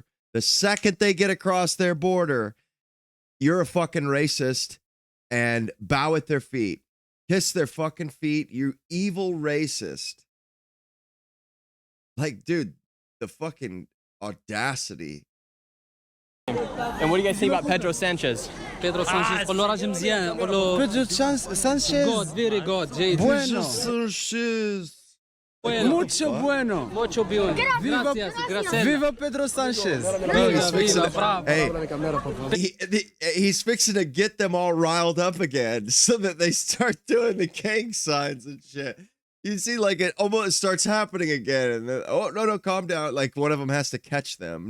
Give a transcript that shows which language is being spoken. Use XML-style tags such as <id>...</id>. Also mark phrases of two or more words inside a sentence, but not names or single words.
<en>The second they get across their border, you're a fucking racist, and bow at their feet. Kiss their fucking feet, you evil racist. Like, dude, the fucking audacity. And what do you guys think about Pedro Sanchez?</en> <ar>Pedro Sanchez قول له راجل مزيان قول له Pedro Sanchez.</ar> <en>good very good JT</en> <es>Bueno. Sanchez. Mucho bueno. mucho bien gracias gracias Viva Pedro Sanchez.</es> <en>He's fixing to get them all riled up again so that they start doing the gang signs and shit. You see, like, it almost starts happening again. And then, oh, no, calm down. Like, one of them has to catch them.</en>